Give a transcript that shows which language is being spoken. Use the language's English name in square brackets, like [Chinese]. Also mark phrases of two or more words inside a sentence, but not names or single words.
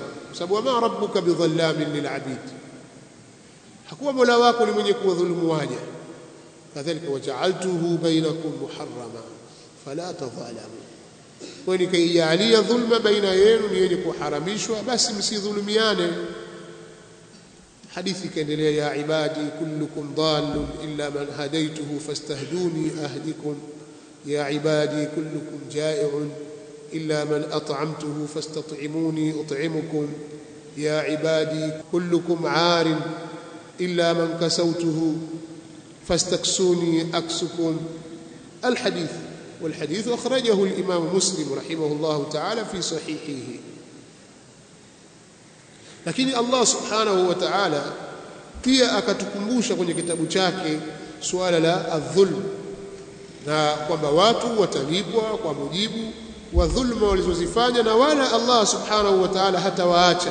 [Swahili] Sababu [Arabic] وما ربك بظلام للعبيد, [Swahili] hakuwa Mola wako ni mwenye kuwadhulumu waja. Kadhalika [Arabic] وجعلته بينكم محرما فلا تظالموا, [Swahili] kwa hiyo nikaijalia dhulma baina yenu ni yenye kuharamishwa, basi msidhulumiane. Hadithi kaendelea: [Arabic] يا عبادي كلكم ضال إلا من هديته فاستهدوني أهدكم، يا عبادي كلكم جائع إلا من أطعمته فاستطعموني أطعمكم، يا عبادي كلكم عار إلا من كسوته فاستكسوني أكسكم. الحديث، والحديث أخرجه الإمام مسلم رحمه الله تعالى في صحيحه. [Swahili] Lakini [Arabic] الله سبحانه وتعالى [Swahili] pia akatukumbusha kwenye kitabu chake suala la adh-dhulm, na kwamba watu watalipwa kwa mujibu wa dhulma walizozifanya, na wala [Arabic] الله سبحانه وتعالى [Swahili] hatawaacha.